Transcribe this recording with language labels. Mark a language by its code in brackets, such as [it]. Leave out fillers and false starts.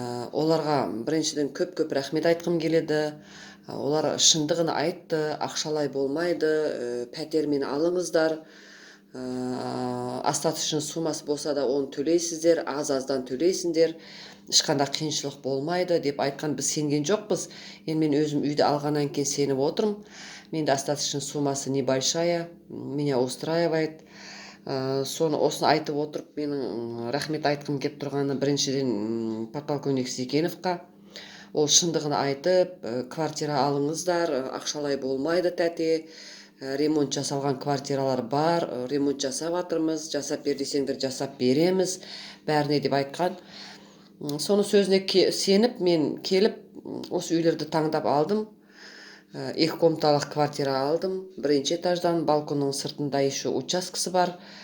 [kk] Оларға біріншіден көп рахмет айтқым келеді. Олар шындығын айтты, ақшалай болмайды, пәтермен алыңыздар. [ru] Остаточный [kk] суммасы болса да оны төлейсіздер, аз-аздан төлейсіңдер, ешқандай қиыншылық болмайды деп айтқан. Біз сенген жоқпыз. Енді мен өзім үйді алғаннан кейін сеніп отырмын. Менде [ru] остаточный суммасы небольшая, меня устраивает. [kk] Соны осыны айтып отырып, менің рахмет айтқым келіп тұрғаны біріншіден подполковник Зекеновқа. Ол шындығын айтып, квартира алыңыздар, ақшалай болмайды тәте, ремонт жасалған квартиралар бар, ремонт жасап жатырмыз, жасап бер десеңдер жасап береміз, бәріне деп айтқан. Соны сөзіне сеніп, мен келіп, осы үйлерді таңдап алдым. 2 комнаталық квартира алдым. Бірінші этаждан, балконның сыртында еще учаскасы бар.